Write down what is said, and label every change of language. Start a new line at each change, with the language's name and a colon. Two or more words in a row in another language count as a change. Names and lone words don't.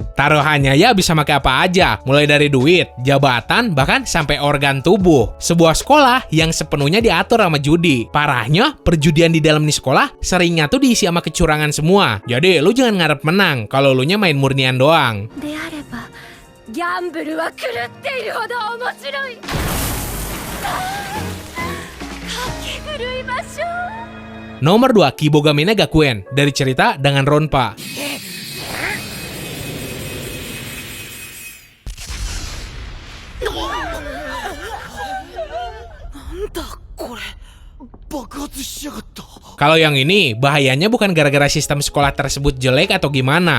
Indonesian: Taruhannya ya bisa pakai apa aja, mulai dari duit, jabatan, bahkan sampai organ tubuh. Sebuah sekolah yang sepenuhnya diatur sama judi. Parahnya, perjudian di dalam ini sekolah seringnya tuh diisi sama kecurangan semua. Jadi lu jangan ngarep menang kalau lu nya main murnian doang.
Japanese: であれば、ギャンブルは狂っているほど面白い。かき狂いましょう。
Indonesian: Nomor 2, Kibogamine Gakuen dari cerita Danganronpa. Kalau yang ini, bahayanya bukan gara-gara sistem sekolah tersebut jelek atau gimana.